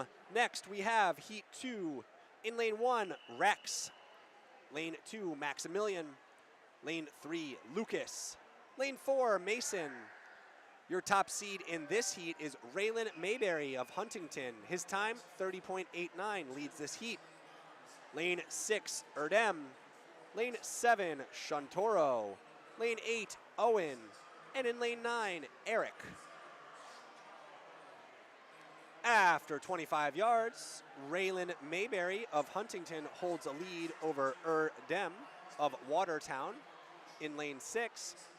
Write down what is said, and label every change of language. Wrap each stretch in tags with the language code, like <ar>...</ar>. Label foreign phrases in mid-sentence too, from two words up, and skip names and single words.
<en>Next we have Heat 2. In lane 1, Rex. Lane 2, Maximilian. Lane 3, Lucas. Lane 4, Mason. Your top seed in this heat is Raylan Mayberry of Huntington. His time, 30.89, leads this heat. Lane 6, Erdem. Lane 7, Shuntoro. Lane 8, Owen. And in lane 9, Eric. After 25 yards, Raylan Mayberry of Huntington holds a lead over Erdem of Watertown in lane 6.</en>